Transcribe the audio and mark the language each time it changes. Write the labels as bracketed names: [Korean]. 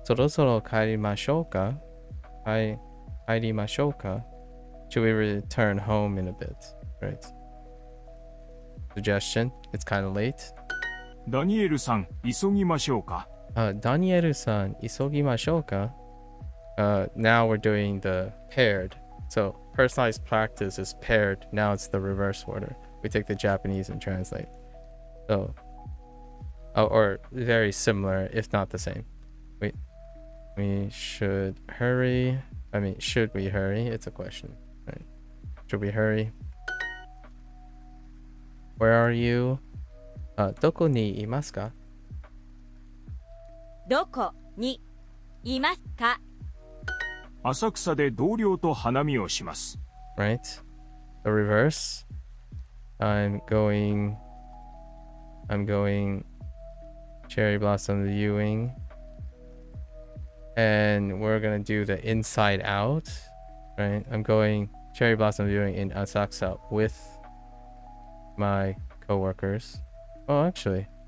[Japanese] そろそろ帰りましょうか? [English] Should we return home in a bit? Right. Suggestion? It's kind of late. [Japanese] ダニエルさん、急ぎましょうか。 Daniel-san, 急ぎましょうか? [English] Now we're doing the paired. So personalized practice is paired. Now it's the reverse order. We take the Japanese and translate. So, or very similar, if not the same. We should hurry. I mean, should we hurry? It's a question, right? Should we hurry? Where are you? [Japanese] どこにいますか? どこにいますか？浅草で同僚と花見をします。 [English] Right? The reverse. I'm going cherry blossom viewing. And we're gonna do the inside out. Right? I'm going cherry blossom viewing in Asakusa with my coworkers. Oh, actually.